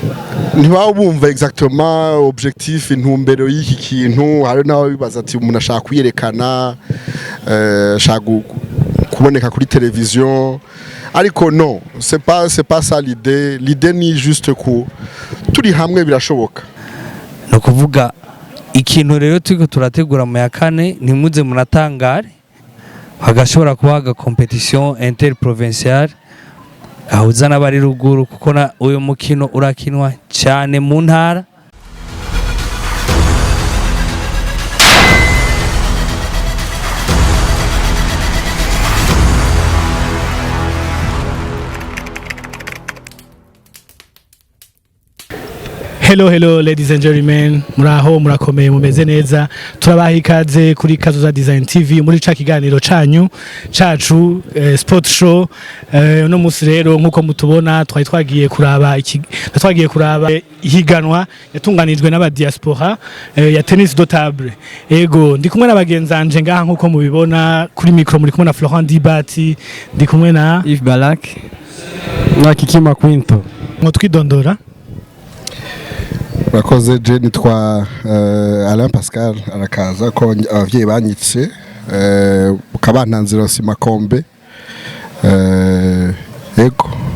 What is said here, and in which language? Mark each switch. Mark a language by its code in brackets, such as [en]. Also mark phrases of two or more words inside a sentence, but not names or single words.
[rn] ntibabumva [fr] exactement objectif [rn] intumbero y'iki kintu hari naho bibaza ati umuntu ashaka kwiyerekana ashaka kuboneka kuri television ariko [fr] non c'est pas ça l'idée [rn] ni juste ko turi hamwe birashoboka no kuvuga ikintu rero turiko turategura mu ya kane ntimuze munatangare hagashobora kuba [fr] competition interprovinciale [rn] ahuza n'abari ruguru kuko na uyu mukino urakinwa cyane mu ntara. [en] Hello ladies and gentlemen, [rn] muraho murakomeye mumeze neza, turabaha ikaze kuri Kazoza Design TV muri ca kiganiro cacu sport show. No musi rero nkuko mutubona twagiye kuraba ihiganwa yatunganijwe n'aba diaspora ya [fr] tennis de table. [rn] Ego ndi kumwe n'abagenzanje ngaha nkuko mubibona kuri micro muri kumwe na Florent Dibati, ndi kumwe na Yves Balak na Kikima Quinto. Twidondora. Bakoze je nitwa Alain Pascal arakaza ko abavyeyi banyitse ukabantanzira si Makombe ego